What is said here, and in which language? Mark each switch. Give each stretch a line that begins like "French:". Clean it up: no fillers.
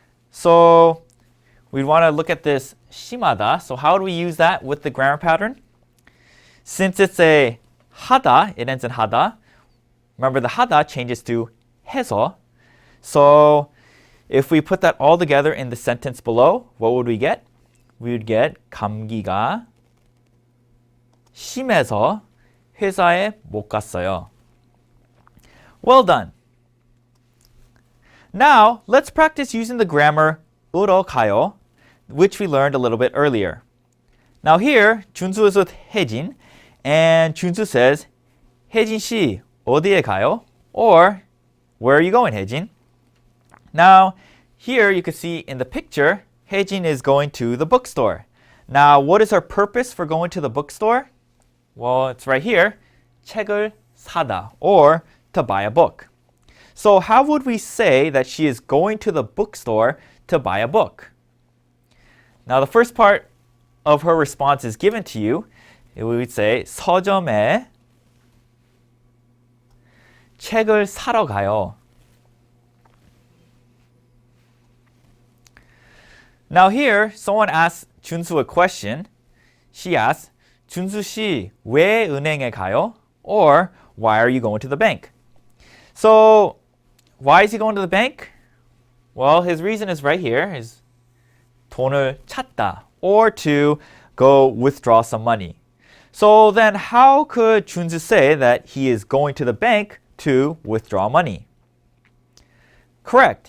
English: So we want to look at this 심하다. So how do we use that with the grammar pattern? Since it's a 하다, it ends in 하다. Remember the 하다 changes to 해서. So if we put that all together in the sentence below, what would we get?
Korean: We would get 감기가 심해서 회사에 못 갔어요.
English: Well done. Now, let's practice using the grammar 으러 가요, which we learned a little bit earlier. Now here, 준수 is with 혜진, and 준수 says, 혜진 씨, 어디에 가요? Or, where are you going, 혜진? Now, here you can see in the picture, 혜진 is going to the bookstore. Now, what is her purpose for going to the bookstore? Well, it's right here, 책을 사다, or to buy a book. So how would we say that she is going to the bookstore to buy a book? Now, the first part of her response is given to you.
Korean: We would say 서점에 책을 사러 가요.
English: Now here, someone asks 준수 a question.
Korean: She asks, 준수 씨, 왜 은행에 가요?
English: Or, why are you going to the bank? So, why is he going to the bank? Well, his reason is right here, is 돈을 찾다, or to go withdraw some money. So then how could 준수 say that he is going to the bank to withdraw money? Correct.